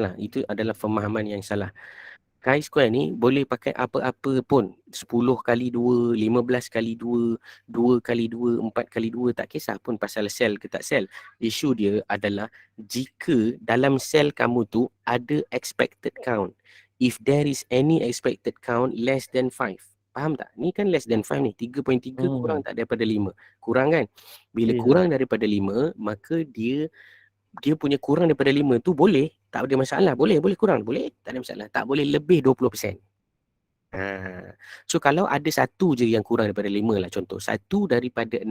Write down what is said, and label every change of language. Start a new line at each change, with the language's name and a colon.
Malay: Itu adalah pemahaman yang salah. Chi-square ni boleh pakai apa-apa pun. 10 kali 2, 15 kali 2, 2 kali 2, 4 kali 2. Tak kisah pun pasal sel ke tak sel. Isu dia adalah jika dalam sel kamu tu ada expected count.
English: If there is any expected count less than 5.
Malay: Faham tak? Ni kan less than 5 ni. 3.3 kurang tak daripada 5. Kurang kan? Bila kurang daripada 5, maka dia punya kurang daripada 5 tu boleh. Tak ada masalah. Boleh kurang. Boleh. Tak ada masalah. Tak boleh lebih 20%. So kalau ada satu je yang kurang daripada 5 lah contoh. 1 daripada 6.